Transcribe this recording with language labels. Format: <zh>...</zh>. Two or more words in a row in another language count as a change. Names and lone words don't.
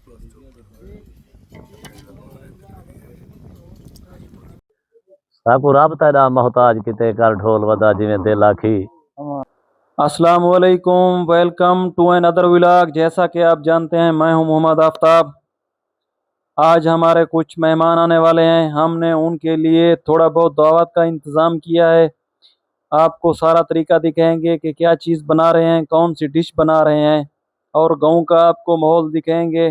<pa>ਸਾਕੂੰ ਰਾਬਤਾ ਦਾ ਮੋਹਤਾਜ ਕਿਤੇ ਕਰ ਢੋਲ ਵਦਾ ਜਿਵੇਂ ਦਿਲ ਆਖੀ।</pa> <ar>السلام عليكم,</ar> <en>welcome to an other vlog.</en> <hi>जैसा कि आप जानते हैं मैं हूं मोहम्मद आफ्ताब। आज हमारे कुछ मेहमान आने वाले हैं, हमने उनके लिए थोड़ा बहुत दावत का इंतज़ाम किया है। आपको सारा तरीका दिखाएंगे कि क्या चीज़ बना रहे हैं, कौन सी डिश बना रहे हैं, और गांव का आपको माहौल दिखाएंगे।</hi>